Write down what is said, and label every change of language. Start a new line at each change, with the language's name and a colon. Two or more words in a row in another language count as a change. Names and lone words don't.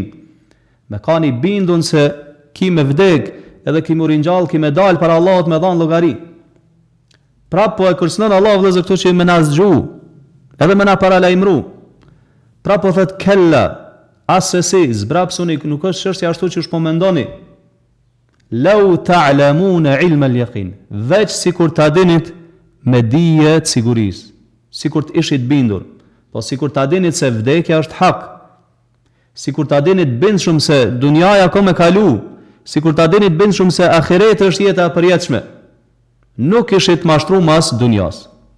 Albanian: Me kanë bindun se ki me vdek, edhe ki mu ringjall, ki me dal para Allahut me dhën llogari. Prap po e kërcënon Allah vëllezër këto që me na zgju, edhe me na paralajmëru. Prap po thot kella, asesi, zbrapsuni, nuk është çështja ashtu që po mendoni.
Arabic: لو تعلمون علم اليقين,
Albanian: veç sikur ta dinit me dije të sigurisë, sikur të ishit bindur, po sikur ta dinit se vdekja është hak, sikur ta dinit bindshëm se dunjaja ka me kalu, sikur ta dinit bindshëm se ahireti është jeta e përjetshme, nuk ishit mashtru mas dunjas.